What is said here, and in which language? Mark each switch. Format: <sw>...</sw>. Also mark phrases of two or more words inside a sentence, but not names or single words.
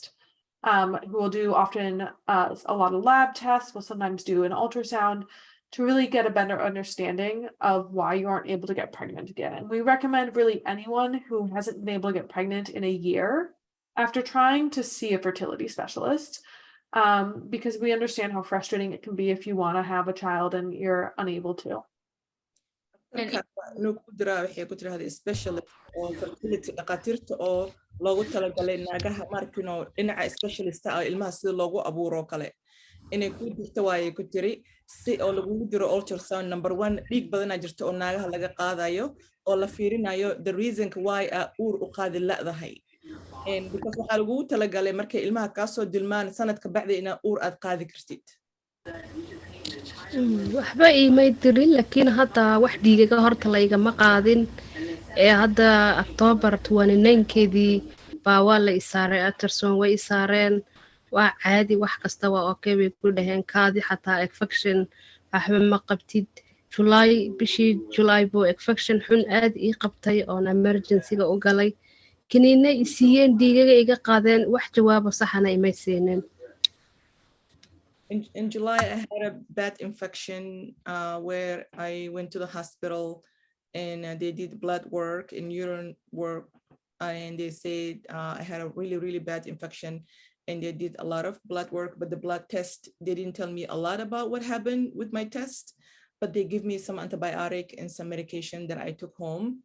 <en>Who will do often a lot of lab tests, will sometimes do an ultrasound to really get a better understanding of why you aren't able to get pregnant again. And we recommend really anyone who hasn't been able to get pregnant in a year after trying to see a fertility specialist, because we understand how frustrating it can be if you want to have a child and you're unable to.</en> <so>waxay ku tiraahday specialist oo fertility dhaqaatiirta oo loogu talagalay naagaha markino dhinaca specialist ah ilmaha sida loogu abuuro kale inay ku jirto waaye ku tiri si oo lagu diro ultrasound number 1 dhiig badan jirto oo naagaha laga qaadayo oo la fiirinayo</so> <en>the reason why</en> <so>uur u qaadi la'dahay</so> <en>and because</en> <so>waxa lagu talagalay markay ilmaha ka soo dilmaan sanadka bacdi ina uur aad qaadi kartid waxba iimay dirin laakiin hadda wax dhiigaga horta laygama qaadin hadda October 29keedii baa waa la isaaray ultrasound way isaareen waa caadi wax kasta waa okay way ku dhaheen kaadi xataa infection waxba ma qabtid bishii July buu infection xun aad ii qabtay oo emergency-ga u galay kiniina isiiyeen dhiigaga iga qaadeen wax jawaabo saxana imay siineen.</so> <en>In July, I had a bad infection where I went to the hospital and they did blood work and urine work. And they said I had a really, really bad infection and they did a lot of blood work, but the blood test, they didn't tell me a lot about what happened with my test, but they give me some antibiotic and some medication that I took home.</en>